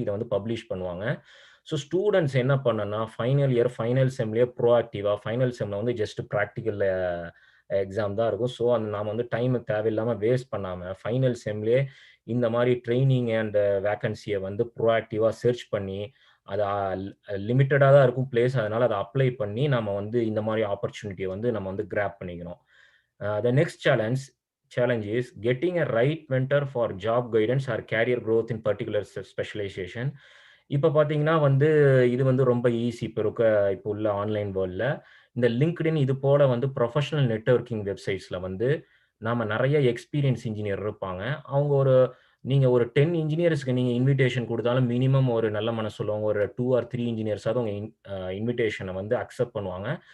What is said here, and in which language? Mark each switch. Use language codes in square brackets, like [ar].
[ta] இத வந்து பப்ளிஷ் பண்ணுவாங்க. ஸோ ஸ்டூடண்ட்ஸ் என்ன பண்ணணும்னா, ஃபைனல் இயர் ஃபைனல் செம்லயே ப்ரோஆக்டிவா ஃபைனல் செம்ல வந்து ஜஸ்ட் பிராக்டிகல் எக்ஸாம் தான் இருக்கும். ஸோ நாம வந்து டைம் தேவையில்லாம வேஸ்ட் பண்ணாம, ஃபைனல் செம்லயே இந்த மாரி ட்ரெய்னிங் அண்ட் வேக்கன்சிய வந்து ப்ரோஆக்டிவா சர்ச் பண்ணி, அது லிமிட்டடா தான் இருக்கும் பிளேஸ். அதனால அத அப்ளை பண்ணி நம்ம வந்து இந்த மாரி ஆப்பர்ச்சுனிட்டிய வந்து நம்ம வந்து கிராப் பண்ணிக்கணும். [en] The next challenge is getting a right mentor for job guidance or career growth in particular specialization. [ta] இப்ப பார்த்தீங்கன்னா வந்து, இது வந்து ரொம்ப ஈஸி. இப்ப உள்ள ஆன்லைன் வேர்ல்ட்ல. இந்த LinkedIn இது போல வந்து ப்ரொஃபஷனல் நெட்வொர்க்கிங் வெப்சைட்ஸ்ல வந்து, நாம நெறைய எக்ஸ்பீரியன்ஸ் இன்ஜினியர் இருப்பாங்க. அவங்க நீங்க ஒரு 10 இன்ஜினியர்ஸ்க்கு நீங்க இன்விடேஷன் குடுத்தாலும் மினிமம் ஒரு நல்ல மனசு உள்ளவங்க ஒரு 2 ஆர் 3 இன்ஜினியர்ஸாவது உங்க இன்விடேஷன வந்து அக்செப்ட் பண்ணுவாங்க.